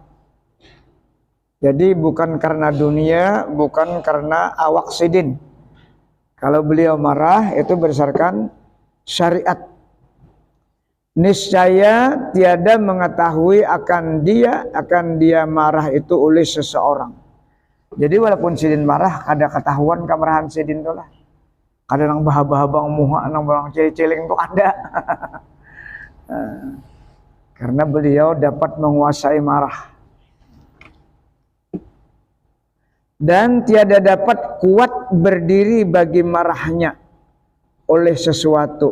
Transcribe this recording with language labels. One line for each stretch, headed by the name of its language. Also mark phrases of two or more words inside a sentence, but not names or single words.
Banjar: Jadi bukan karena dunia, bukan karena awak sidin.
Indonesian: Kalau beliau marah itu berdasarkan syariat.
Malay: Niscaya tiada mengetahui akan dia marah itu oleh seseorang.
Banjar: Jadi walaupun sidin marah, ada ketahuan kemarahan sidin itu lah. Ada nang bahaba-bahaba muha, nang barang cilik-cilik itu ada.
Indonesian: Karena beliau dapat menguasai marah.
Malay: Dan tiada dapat kuat berdiri bagi marahnya oleh sesuatu.